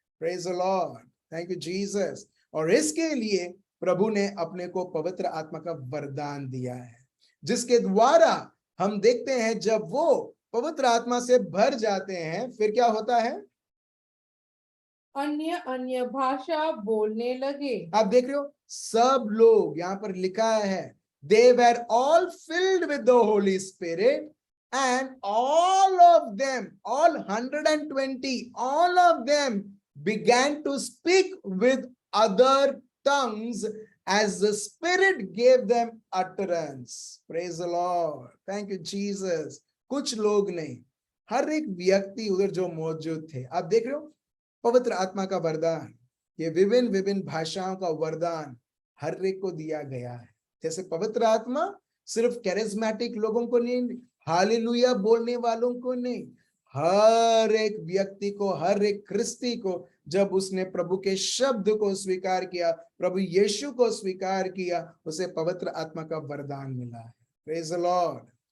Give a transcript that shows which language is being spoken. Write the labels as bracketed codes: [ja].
[en] Praise the Lord, thank you Jesus. [hi] और इसके लिए प्रभु ने अपने को पवित्र आत्मा का वरदान दिया है, जिसके द्वारा हम देखते हैं जब वो पवित्र आत्मा से भर जाते हैं, फिर क्या होता है? अन्य अन्य भाषा बोलने लगे। आप देख रहे हो, सब लोग, यहाँ पर लिखा है, [en] they were all filled with the Holy Spirit, and all of them, all 120, all of them began to speak with other tongues as the Spirit gave them utterance. Praise the Lord. Thank you, Jesus. [hi] कुछ लोग नहीं, हर एक व्यक्ति उधर जो मौजूद थे। आप देख रहे हो, पवित्र आत्मा का वरदान, ये विभिन्न विभिन्न भाषाओं का वरदान हर एक को दिया गया है। जैसे पवित्र आत्मा सिर्फ कैरिस्मेटिक लोगों को नहीं, हालेलुया बोलने वालों को नहीं, हर एक व्यक्ति को, हर एक ख्रिस्ती को, जब उसने प्रभु के शब्द को स्वीकार किया, प्रभु यीशु को स्वीकार किया, उसे पवित्र आत्मा का वरदान मिला है। [en] Praise the Lord.